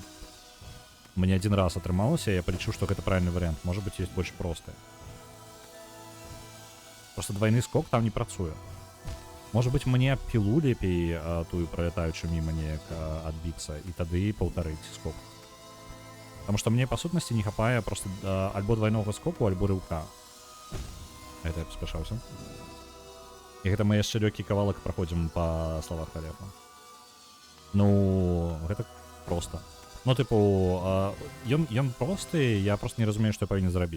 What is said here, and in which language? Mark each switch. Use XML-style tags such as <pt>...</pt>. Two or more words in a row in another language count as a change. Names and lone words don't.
<be>Мне адзін раз атрымалася, я палічу, што гэта правільны варыянт. Можа быць, ёсць больш просты. Просто двойны скок там не працуе. Можа быць, мне пілу лепей тую пралятаючую міма неяк адбіцца і тады паўтарыць скок.</be> <ru>Потому что</ru> <be>мне по сутнасці не хапае просто альбо двойнога скоку, альбо рыўка. Это я паспяшаўся. І гэта мы яшчэ лёгкі кавалак праходзім па словах Алега. Ну, гэта проста. Ну, тыпу, ён просты, я просто не разумею, што я павінен зрабіць.</be>